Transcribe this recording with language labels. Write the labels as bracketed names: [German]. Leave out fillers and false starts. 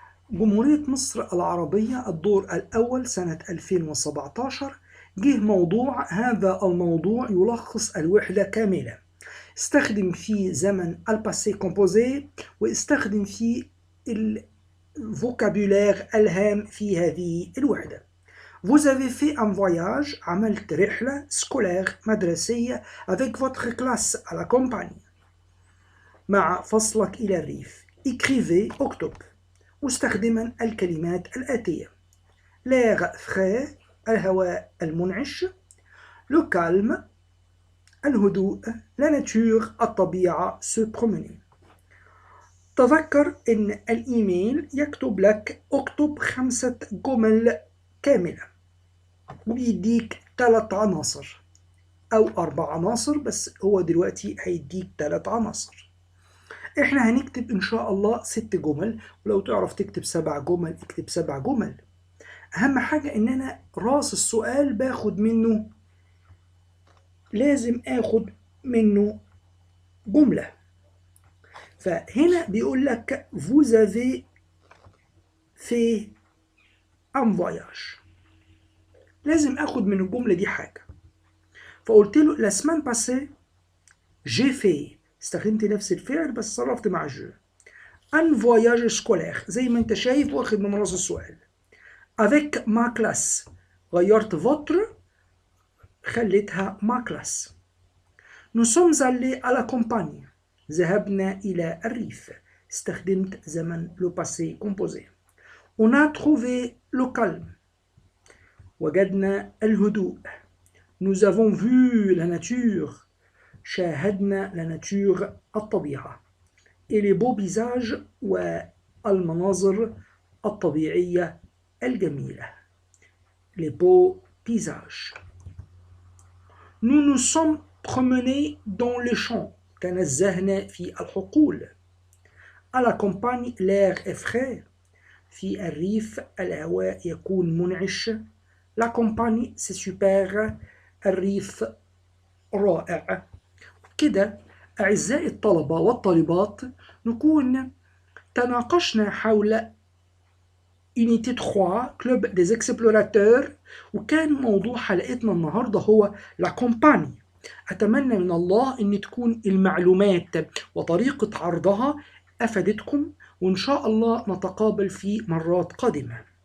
[Arabic] جمهورية مصر العربية الدور الأول سنة 2017 جه موضوع. هذا الموضوع يلخص الوحدة كاملة. استخدم فيه زمن الباسي كومبوزي واستخدم فيه الفوكابولير الهام في هذه الوحدة. [French] Vous avez fait un voyage [Arabic] عملت رحلة سكولير مدرسية [French] avec votre classe à la campagne [Arabic] مع فصلك إلى الريف. [French] écrivez [Arabic] اكتب مستخدما الكلمات الآتية [French] l'air frais [Arabic] الهواء المنعش [French] le calme الهدوء la nature الطبيعة se promener. [Arabic] تذكر إن الإيميل يكتب لك اكتب 5 جمل كاملة وبيديك 3 عناصر أو 4 عناصر، بس هو دلوقتي هيديك 3 عناصر. احنا هنكتب ان شاء الله 6 جمل، ولو تعرف تكتب 7 جمل اكتب 7 جمل. اهم حاجة ان انا راس السؤال باخد منه، لازم اخد منه جملة. فهنا بيقول لك [French] vous avez fait un voyage، [Arabic] لازم اخد من الجملة دي حاجة. فقلت له [French] la semaine passée j'ai fait، [Arabic] استخدمت نفس الفعل بس صرفت مع جو. [French] un voyage scolaire [Arabic] زي ما انت شايف واخد من راس السؤال. [French] avec ma classe غيرت votre خليتها ma classe. nous sommes allés à la campagne [Arabic] ذهبنا إلى الريف، استخدمت زمن [French] le passé composé. on a trouvé le calme [Arabic] وجدنا الهدوء. [French] nous avons vu la nature شاهدنا la nature الطبيعة. et les beaux visages [Arabic] والمناظر الطبيعية الجميلة. [French] les beaux paysages. nous nous sommes promenés dans les champs [Arabic] تنزهنا في الحقول. [French] à la campagne l'air est frais [Arabic] في الريف الهواء يكون منعش. [French] la campagne c'est super الريف [Arabic] رائع. كده أعزائي الطلبة والطالبات نكون تناقشنا حول Unité 3 Club des Explorateurs، وكان موضوع حلقتنا النهاردة هو لا كومباني. أتمنى من الله أن تكون المعلومات وطريقة عرضها أفادتكم، وإن شاء الله نتقابل في مرات قادمة.